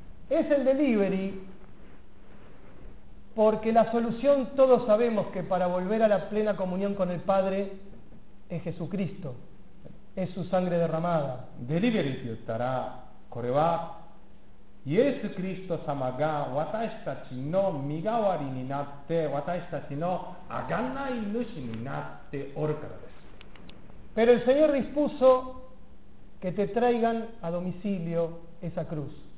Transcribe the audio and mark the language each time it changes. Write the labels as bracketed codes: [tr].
[es] Es el delivery. Porque la solución todos sabemos que para volver a la plena comunión con el Padre es Jesucristo, es su sangre derramada. [ja] Delivery と言ったら、これはイエス・キリスト様が私たちの身代わりになって、私たちの贖い主になっておるからです。 [es] Pero el Señor dispuso que te traigan a domicilio esa cruz.